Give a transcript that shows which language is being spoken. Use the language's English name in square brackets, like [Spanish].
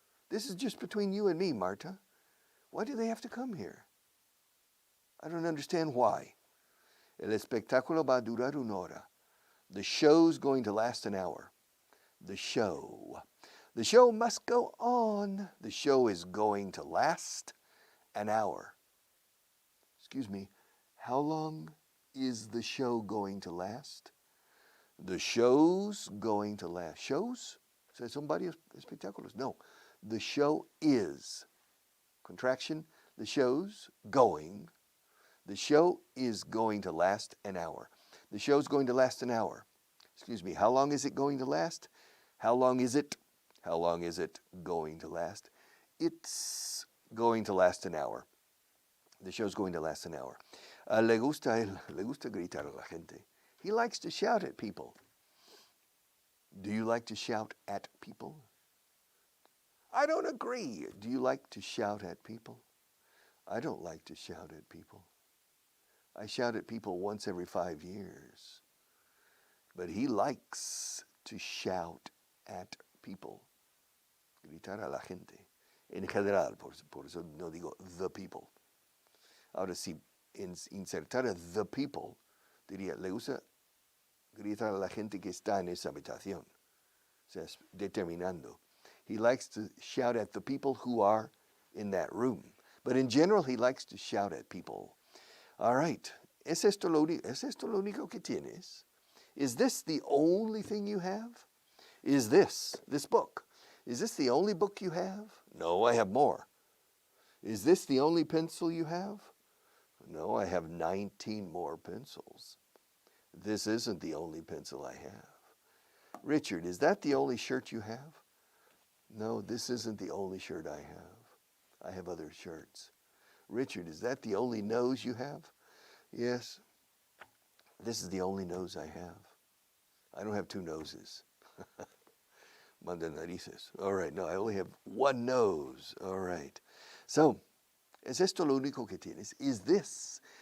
[English] This is just between you and me, Marta. Why do they have to come here? I don't understand why. [Spanish] El espectáculo va a durar una hora. [English] The show's going to last an hour. The show. The show must go on. The show is going to last an hour. Excuse me, how long is the show going to last? The show's going to last. Shows? [Spanish] Son varios espectáculos. [English] No, the show is. Contraction, the show's going. The show is going to last an hour. The show's going to last an hour. Excuse me, how long is it going to last? How long is it? How long is it going to last? It's going to last an hour. The show's going to last an hour. [Spanish] Le gusta gritar a la gente. [English] He likes to shout at people. Do you like to shout at people? I don't agree. Do you like to shout at people? I don't like to shout at people. I shout at people once every 5 years. But he likes to shout at people. [Spanish] Gritar a la gente. En general, por eso no digo the people. Ahora, si insertara the people, diría, le gusta gritar a la gente que está en esa habitación. O sea, determinando. [English] He likes to shout at the people who are in that room. But in general, he likes to shout at people. All right. [Spanish] ¿Es esto lo único que tienes? [English] Is this the only thing you have? Is this book? Is this the only book you have? No, I have more. Is this the only pencil you have? No, I have 19 more pencils. This isn't the only pencil I have. Richard, is that the only shirt you have? No, this isn't the only shirt I have. I have other shirts. Richard, is that the only nose you have? Yes. This is the only nose I have. I don't have two noses. [Spanish] Manda narices. [English] All right, no, I only have one nose. All right. [Spanish] So, ¿es esto lo único que tienes? [English] Is this?